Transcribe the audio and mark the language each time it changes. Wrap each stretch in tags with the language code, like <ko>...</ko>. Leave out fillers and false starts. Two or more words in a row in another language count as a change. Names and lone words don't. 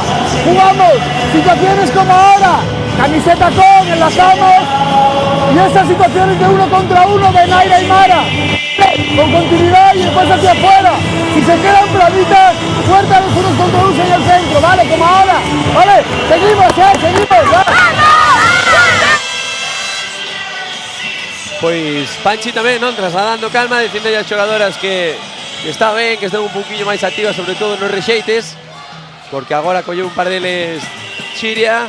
<es>Jugamos, situaciones como ahora. Camiseta con, enlazamos. Y esas situaciones de 1 contra 1 de Naira y Mara. Con continuidad y después hacia afuera. Si se quedan bravitas, fuerte a los unos contra unos en el centro, ¿vale? Como ahora, ¿vale? Seguimos,</es> <gl>Pois Panchi tamén, non? Trasladando calma, dicindo as xogadoras que está ben, que estén un poquinho máis activas, sobre todo nos rexeites, porque agora colleu un par deles Xiria.</gl>